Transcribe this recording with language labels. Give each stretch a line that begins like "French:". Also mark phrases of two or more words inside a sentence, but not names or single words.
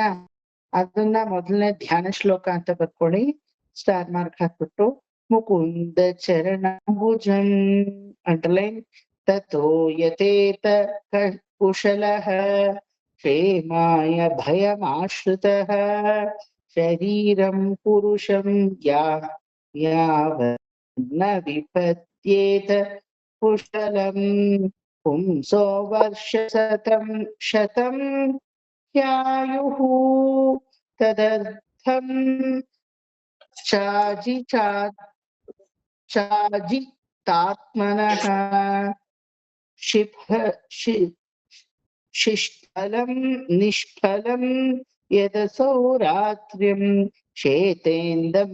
Kannada: ಅದನ್ನ ಮೊದಲನೇ ಧ್ಯಾನ ಶ್ಲೋಕ ಅಂತ ಬರ್ಕೊಳ್ಳಿ,
English: star mark
Kannada: ಹಾಕ್ಬಿಟ್ಟು.
Sanskrit: ಮುಕುಂದ ಚರಣಾಂಬುಜಂ ಅಂಡರ್ಲೈನ್. ತಥೋ ಯತೇತ ಕುಶಲಃ ಕ್ಷೇಮಾಯ ಭಯಮಾಶ್ರಿತಃ ಶರೀರಂ ಪುರುಷಂ ಯಾವನ್ನ ವಿಪದ್ಯೇತ ಕುಶಲಂ ಪುಂಸೋ ವರ್ಷ ಶತಂ ह्यायुः तदर्थं चाजितात्मनः शिष्फलं निष्फलं यदसौ रात्रिं शेतेन्दं